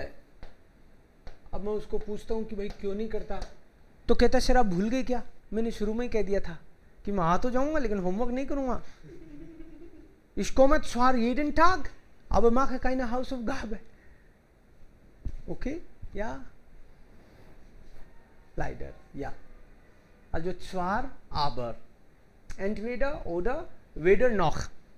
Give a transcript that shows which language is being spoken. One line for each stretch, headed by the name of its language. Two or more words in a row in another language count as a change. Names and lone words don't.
Hindi: अब मैं उसको पूछता हूँ कि भाई क्यों नहीं करता, तो कहता सर आप भूल गए क्या, मैंने शुरू में ही कह दिया था कि मैं आ तो जाऊंगा लेकिन होमवर्क नहीं करूंगा.
German: Ich komme zwar jeden Tag, aber mache keine Hausaufgabe. Okay? Ja? Leider, ja. Also zwar, aber. Entweder oder, weder noch.